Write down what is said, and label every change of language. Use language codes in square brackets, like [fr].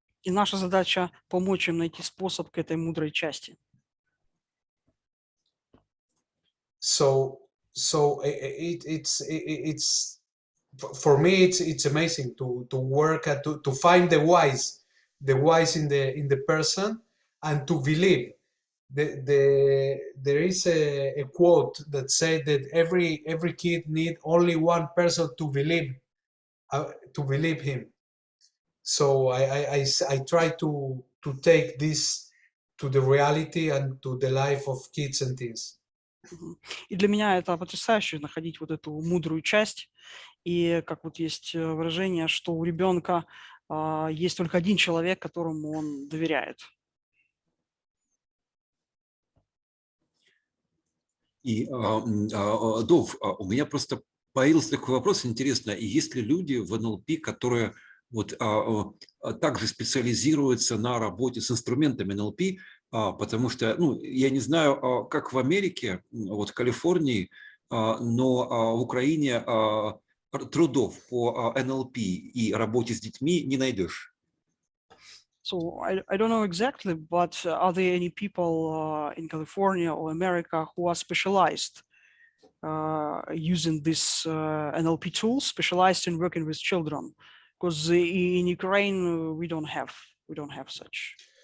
[ru] И наша задача помочь им найти способ к этой мудрой части. [en] So it's for me it's amazing to work to find the wise in the person and to believe. There is a quote that said that every kid need only one person to believe him. So I try to take this to the reality and to the life of kids and teens. [ru] И для меня это потрясающе находить вот эту мудрую часть. И как вот есть выражение, что у ребенка есть только один человек, которому он доверяет. И, Дов, у меня просто Появился такой вопрос, интересно, есть ли люди в НЛП, которые вот также специализируются на работе с инструментами НЛП, потому что, ну, я не знаю, как в Америке, вот в Калифорнии, но в Украине трудов по НЛП и работе с детьми не найдешь. [en] So I don't know exactly, but are there any people in California or America who are specialized using this NLP tools, specialized in working with children? Because in Ukraine we don't have such.